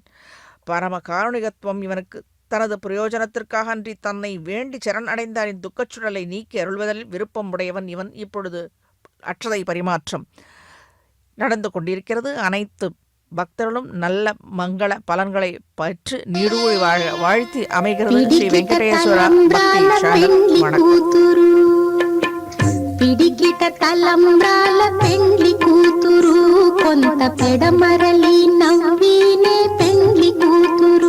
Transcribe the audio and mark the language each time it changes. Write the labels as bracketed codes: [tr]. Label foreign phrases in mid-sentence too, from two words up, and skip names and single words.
[ta] பரம காருணிகத்துவம் இவனுக்கு தனது பிரயோஜனத்திற்காக அன்றி தன்னை வேண்டி சரண் அடைந்தாரின் துக்கச்சுடலை நீக்கி அருள்வதில் விருப்பம் உடையவன் இவன். இப்பொழுது அற்றதை பரிமாற்றம் நடந்து கொண்டிருக்கிறது. அனைத்து பக்தர்களும் நல்ல மங்கள பலன்களை பற்று நீடூழி வாழ்த்தி அமைகிறது ஸ்ரீ வெங்கடேஸ்வர பக்தி சேனல். [te] పిడికిట తలంబ్రాల పెండ్లి కూతురు కొంత పెడమరలి నవ్వినే పెండ్లి కూతురు.